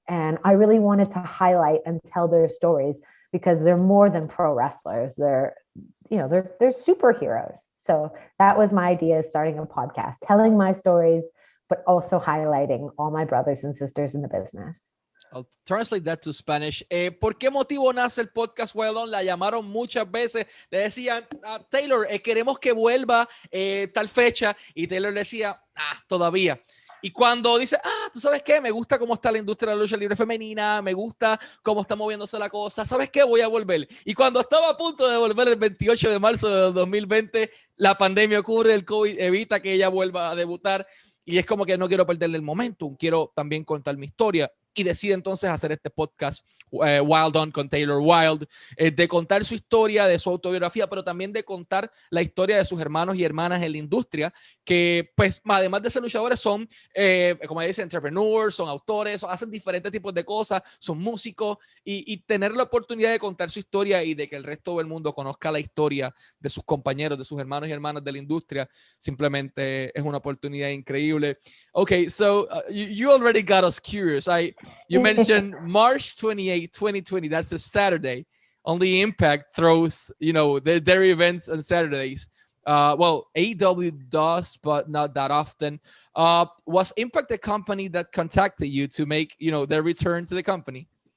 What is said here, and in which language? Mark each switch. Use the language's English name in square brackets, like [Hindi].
[English] And I really wanted to highlight and tell their stories because they're more than pro wrestlers. They're superheroes. So that was my idea, starting a podcast, telling my stories, but also highlighting all my brothers and sisters in the business. I'll translate that to Spanish. [Spanish] ¿Por qué motivo nace el podcast Wilde? La llamaron muchas veces, le decían, Taylor, queremos que vuelva tal fecha, y Taylor le decía, todavía. Y cuando dice, ¿tú sabes qué? Me gusta cómo está la industria de la lucha libre femenina, me gusta cómo está moviéndose la cosa, ¿sabes qué? Voy a volver. Y cuando estaba a punto de volver el 28 de marzo de 2020, la pandemia ocurre, el COVID evita que ella vuelva a debutar, y es como que no quiero perderle el momentum, quiero también contar mi historia. Y decide entonces hacer este podcast Wild On con Taylor Wilde, de contar su historia, de su autobiografía, pero también de contar la historia de sus hermanos y hermanas en la industria, que pues además de ser luchadores son, como dice, entrepreneurs, son autores, hacen diferentes tipos de cosas, son músicos, y tener la oportunidad de contar su historia y de que el resto del mundo conozca la historia de sus compañeros, de sus hermanos y hermanas de la industria, simplemente es una oportunidad increíble. [English] Okay, so you already got us curious. You mentioned March 28, 2020. That's a Saturday. Only Impact throws, their events on Saturdays. Well, AEW does, but not that often. Was Impact the company that contacted you to make, their return to the company?